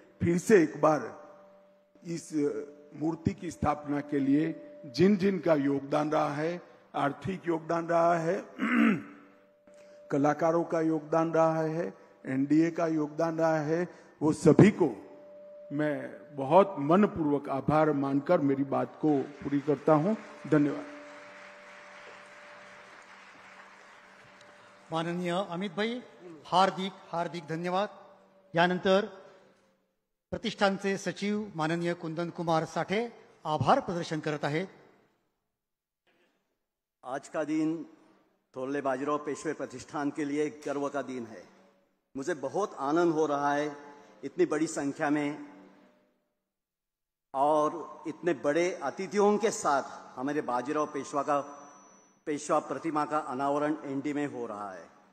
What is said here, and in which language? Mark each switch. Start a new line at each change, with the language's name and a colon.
Hindi: फिर से एक बार इस मूर्ति की स्थापना के लिए जिन जिन का योगदान रहा है, आर्थिक योगदान रहा है, कलाकारों का योगदान रहा है, एनडीए का योगदान रहा है, वो सभी को मैं बहुत मनपूर्वक आभार मानकर मेरी बात को पूरी करता हूं। धन्यवाद।
Marathi: माननीय अमित भाई, हार्दिक हार्दिक धन्यवाद। यानंतर प्रतिष्ठानचे सचिव माननीय कुंदन कुमार साठे आभार प्रदर्शन करत आहेत।
Hindi: आज का दिन थोरले बाजीराव पेशवे प्रतिष्ठान के लिए गर्व का दिन है। मुझे बहुत आनंद हो रहा है इतनी बड़ी संख्या में और इतने बड़े अतिथियों के साथ हमारे बाजीराव पेशवा प्रतिमा का अनावरण एनडी में हो रहा है।